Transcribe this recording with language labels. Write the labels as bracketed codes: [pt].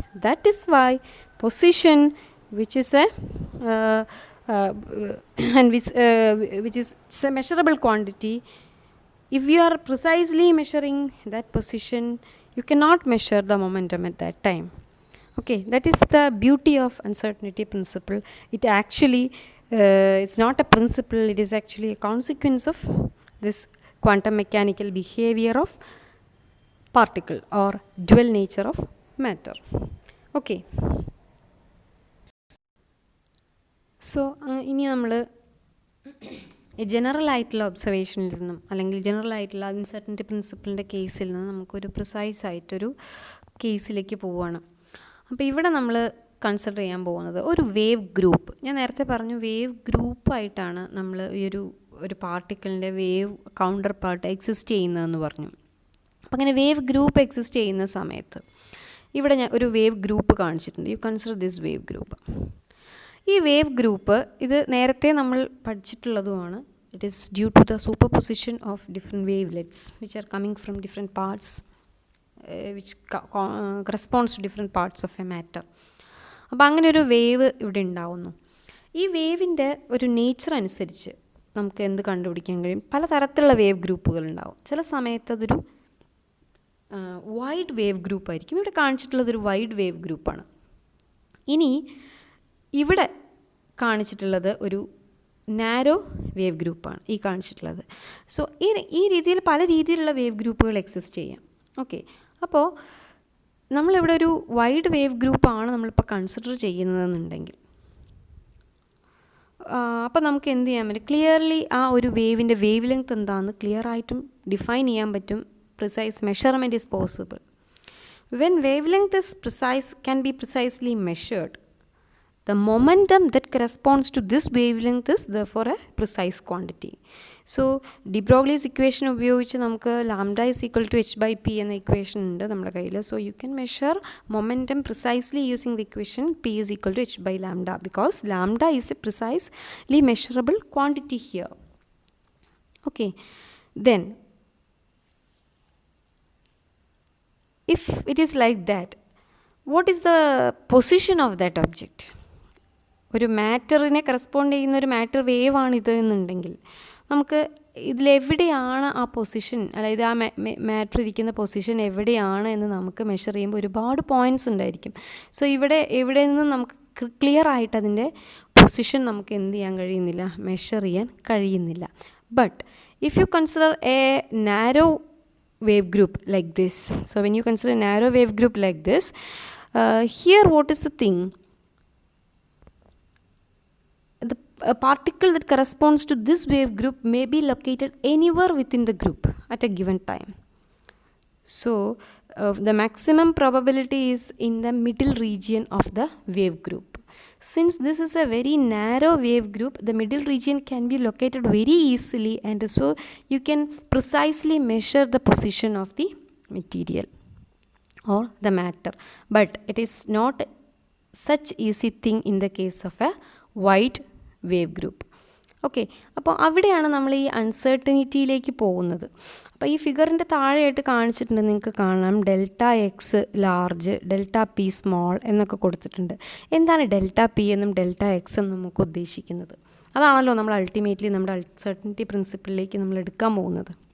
[en] That is why position, which is a and which is a measurable quantity, if you are precisely measuring that position, you cannot measure the momentum at that time. Okay, that is the beauty of uncertainty principle. It actually it's not a principle, it is actually a consequence of this quantum mechanical behavior of particle or dual nature of matter. [ml] Okay, so ഇനി നമ്മൾ general ആയിട്ടുള്ള ഒബ്സർവേഷനിൽ നിന്നും അല്ലെങ്കിൽ general ആയിട്ടുള്ള uncertainty പ്രിൻസിപ്പിളിൻ്റെ കേസിൽ നിന്ന് നമുക്കൊരു precise ആയിട്ടൊരു കേസിലേക്ക് പോവുകയാണ്. അപ്പോൾ ഇവിടെ നമ്മൾ കൺസിഡർ ചെയ്യാൻ പോകുന്നത് ഒരു വേവ് ഗ്രൂപ്പ്. ഞാൻ നേരത്തെ പറഞ്ഞു വേവ് ഗ്രൂപ്പായിട്ടാണ് നമ്മൾ ഈ ഒരു പാർട്ടിക്കിളിൻ്റെ വേവ് കൗണ്ടർ പാർട്ട് എക്സിസ്റ്റ് ചെയ്യുന്നതെന്ന് പറഞ്ഞു. അപ്പം അങ്ങനെ വേവ് ഗ്രൂപ്പ് എക്സിസ്റ്റ് ചെയ്യുന്ന സമയത്ത് ഇവിടെ ഞാൻ ഒരു വേവ് ഗ്രൂപ്പ് കാണിച്ചിട്ടുണ്ട്. [en] You consider this wave group. [ml] ഈ വേവ് ഗ്രൂപ്പ് ഇത് നേരത്തെ നമ്മൾ പഠിച്ചിട്ടുള്ളതുമാണ്. [en] It is due to the superposition of different wavelets which are coming from different parts which corresponds to different parts of a matter. [ml] അപ്പോൾ അങ്ങനെ ഒരു wave ഇവിടെ ഉണ്ടാവുന്നു. ഈ വേവിൻ്റെ ഒരു നേച്ചർ അനുസരിച്ച് നമുക്ക് എന്ത് കണ്ടുപിടിക്കാൻ കഴിയും? പലതരത്തിലുള്ള വേവ് ഗ്രൂപ്പുകൾ ഉണ്ടാവും. ചില സമയത്ത് അതൊരു വൈഡ് വേവ് ഗ്രൂപ്പായിരിക്കും. ഇവിടെ കാണിച്ചിട്ടുള്ളതൊരു വൈഡ് വേവ് ഗ്രൂപ്പാണ്. ഇനി ഇവിടെ കാണിച്ചിട്ടുള്ളത് ഒരു നാരോ വേവ് ഗ്രൂപ്പാണ് ഈ കാണിച്ചിട്ടുള്ളത്. സോ ഈ രീതിയിൽ പല രീതിയിലുള്ള വേവ് ഗ്രൂപ്പുകൾ എക്സിസ്റ്റ് ചെയ്യാം. ഓക്കെ, അപ്പോൾ നമ്മളിവിടെ ഒരു വൈഡ് വേവ് ഗ്രൂപ്പാണ് നമ്മളിപ്പോൾ കൺസിഡർ ചെയ്യുന്നതെന്നുണ്ടെങ്കിൽ അപ്പോൾ നമുക്ക് എന്ത് ചെയ്യാൻ പറ്റും? ക്ലിയർലി ആ ഒരു വേവിൻ്റെ വേവ് ലെങ്ത് എന്താണെന്ന് ക്ലിയർ ആയിട്ടും ഡിഫൈൻ ചെയ്യാൻ പറ്റും. [en] Precise measurement is possible. When wavelength is precise can be precisely measured. The momentum that corresponds to this wavelength is therefore a precise quantity. [ml] So de Broglie's ഉപയോഗിച്ച് നമുക്ക് [en] lambda is equal to h by p [ml] എന്ന equation ഉണ്ട് നമ്മുടെ കയ്യിൽ. [en] So you can measure momentum precisely using the equation p is equal to h by lambda because lambda is a precisely measurable quantity here. Okay, then if it is like that, what is the position of that object? [ml] ഒരു മാറ്ററിനെ correspond ചെയ്യുന്ന ഒരു matter വേവാണിത് എന്നുണ്ടെങ്കിൽ നമുക്ക് ഇതിലെവിടെയാണ് ആ position, അതായത് ആ matter ഇരിക്കുന്ന position എവിടെയാണ് എന്ന് നമുക്ക് മെഷർ ചെയ്യുമ്പോൾ ഒരുപാട് പോയിൻറ്റ്സ് ഉണ്ടായിരിക്കും. സോ എവിടെ നിന്നും നമുക്ക് ക്ലിയർ ആയിട്ട് അതിൻ്റെ പൊസിഷൻ നമുക്ക് എന്ത് ചെയ്യാൻ കഴിയുന്നില്ല, മെഷർ ചെയ്യാൻ കഴിയുന്നില്ല. [en] But if you consider a narrow wave group like this, so when you consider a narrow wave group like this, here what is the thing? A particle that corresponds to this wave group may be located anywhere within the group at a given time. So the maximum probability is in the middle region of the wave group. Since this is a very narrow wave group, the middle region can be located very easily, and so you can precisely measure the position of the material or the matter. But it is not such easy thing in the case of a wide wave group. [ml] Okay, അപ്പോൾ അവിടെയാണ് നമ്മൾ ഈ അൺസർട്ടനിറ്റിയിലേക്ക് പോകുന്നത്. അപ്പോൾ ഈ ഫിഗറിൻ്റെ താഴെയായിട്ട് കാണിച്ചിട്ടുണ്ട്, നിങ്ങൾക്ക് കാണാം delta X large, delta P small എന്നൊക്കെ കൊടുത്തിട്ടുണ്ട്. എന്താണ് ഡെൽറ്റ പി എന്നും ഡെൽറ്റ എക്സ് എന്നും നമുക്ക് ഉദ്ദേശിക്കുന്നത്? അതാണല്ലോ നമ്മൾ അൾട്ടിമേറ്റ്ലി നമ്മുടെ അൺസർട്ടനിറ്റി പ്രിൻസിപ്പിളിലേക്ക് നമ്മൾ എടുക്കാൻ പോകുന്നത്.